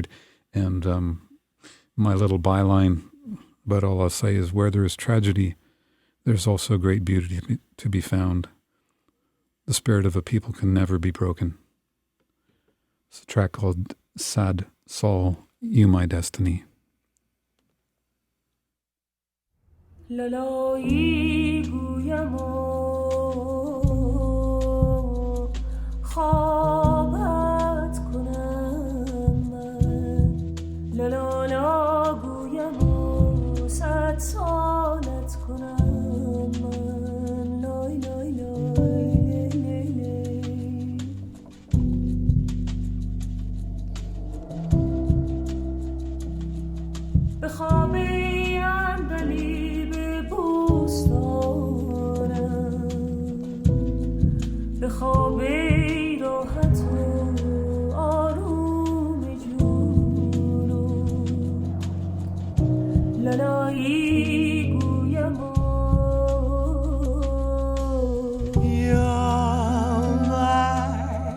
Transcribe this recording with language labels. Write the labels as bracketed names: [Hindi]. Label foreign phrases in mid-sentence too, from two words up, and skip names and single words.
[English] And my little byline, but all I'll say is, where there is tragedy, there's also great beauty to be found. The spirit of a people can never be broken. It's a track called Sad Soul, You My Destiny. [Persian] لالایی گویم و خوابت کنم من، لالا گویم و صد سالت کنم من، لای لای لای لی لی لی. به خواب به خواب راحت و آروم جونو لالایی گویم [English] You're my